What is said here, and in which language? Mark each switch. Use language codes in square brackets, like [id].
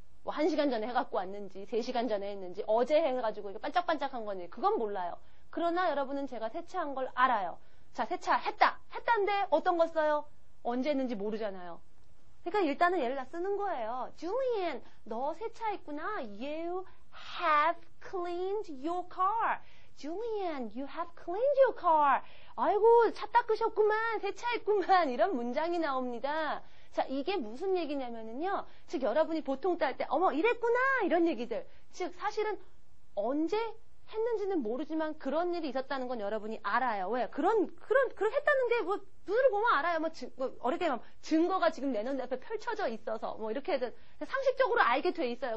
[ko] 1시간 전에 해갖고 왔는지 3시간 전에 했는지 어제 해가지고 이게 반짝반짝한 건지 그건 몰라요. 그러나 여러분은 제가 세차한 걸 알아요. 자, 했다는데 어떤 거 써요? 언제 했는지 모르잖아요. 그러니까 일단은 얘를 다 쓰는 거예요. Julian, 너 세차했구나. [en] You have cleaned your car. Julian, you have cleaned your car. [ko] 아이고, 차 닦으셨구만, 세차했구만. 이런 문장이 나옵니다. 자, 이게 무슨 얘기냐면은요. 즉, 여러분이 보통 딸 때, 어머, 이랬구나. 이런 얘기들. 즉, 사실은 언제 했는지는 모르지만 그런 일이 있었다는 건 여러분이 알아요. 왜? 그렇게 했다는 게 뭐, 눈으로 보면 알아요. 어렵게 말하면 증거가 지금 내 눈 앞에 펼쳐져 있어서, 뭐, 이렇게든 상식적으로 알게 돼 있어요.